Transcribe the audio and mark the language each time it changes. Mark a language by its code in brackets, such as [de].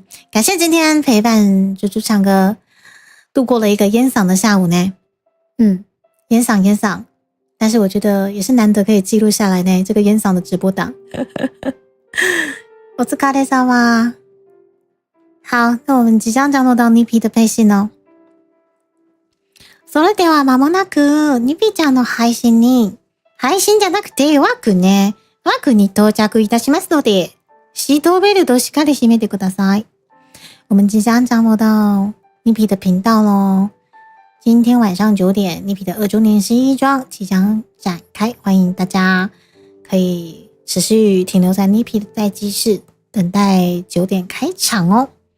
[zh] 感谢今天陪伴猪猪唱歌，度过了一个烟嗓的下午呢。烟嗓，但是我觉得也是难得可以记录下来呢，这个烟嗓的直播档。 [ja] お疲れ様。 [zh] 好，那我们即将降落到Nipi的配信哦。 [ja] それでは間もなくNipiちゃんの配信じゃなくてワークに到着いたしますので、シートベルトしっかり締めてください。 [zh] 我们即将降落到Nipi的频道咯。今天晚上9点，Nipi的2周年新衣装即将展开，欢迎大家可以持续停留在Nipi的待机室，等待9点开场哦。